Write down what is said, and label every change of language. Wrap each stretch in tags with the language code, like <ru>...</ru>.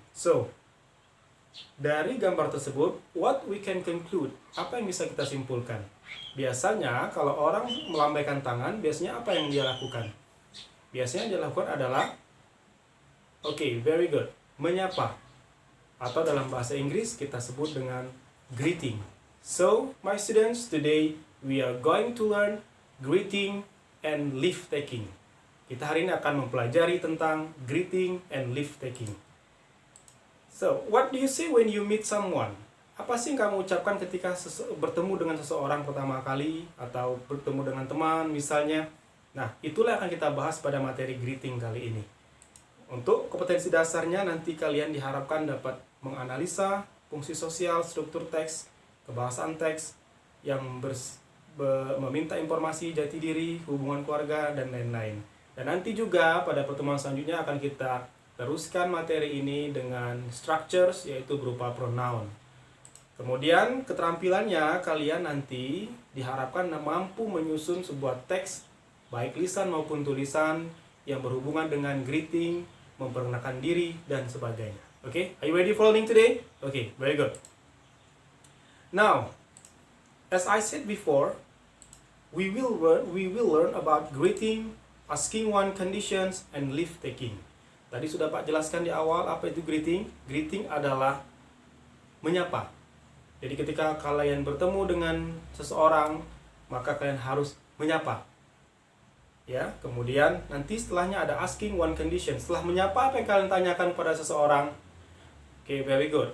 <en>So,</en> <id>dari gambar tersebut,</id> <en>what we can conclude?</en> <id>Apa yang bisa kita simpulkan? Biasanya kalau orang melambaikan tangan, biasanya apa yang dia lakukan? Biasanya yang dia lakukan adalah,</id> <en>very good,</en> <id>menyapa. Atau dalam bahasa Inggris kita sebut dengan greeting.</id> <en>So, my students, today we are going to learn greeting and leave taking.</en> <id>Kita hari ini akan mempelajari tentang greeting and leave taking.</id> <en>So, what do you say when you meet someone?</en> <id>Apa sih yang kamu ucapkan ketika bertemu dengan seseorang pertama kali atau bertemu dengan teman misalnya? Nah, itulah yang akan kita bahas pada materi greeting kali ini. Untuk kompetensi dasarnya nanti kalian diharapkan dapat menganalisa fungsi sosial, struktur teks, kebahasaan teks yang meminta informasi jati diri, hubungan keluarga, dan lain-lain. Dan nanti juga pada pertemuan selanjutnya akan kita teruskan materi ini dengan structures, yaitu berupa pronoun. Kemudian keterampilannya kalian nanti diharapkan mampu menyusun sebuah teks, baik lisan maupun tulisan, yang berhubungan dengan greeting, memperkenalkan diri, dan sebagainya.</id> <en>Are you ready for learning today? Very good. Now, as I said before, we will learn about greeting, asking one conditions, and leave taking.</en> <id>Tadi sudah Pak jelaskan di awal apa itu greeting. Greeting adalah menyapa. Jadi ketika kalian bertemu dengan seseorang, maka kalian harus menyapa. Ya, kemudian nanti setelahnya ada asking one condition. Setelah menyapa, apa yang kalian tanyakan kepada seseorang?</id> <en>Very good.</en>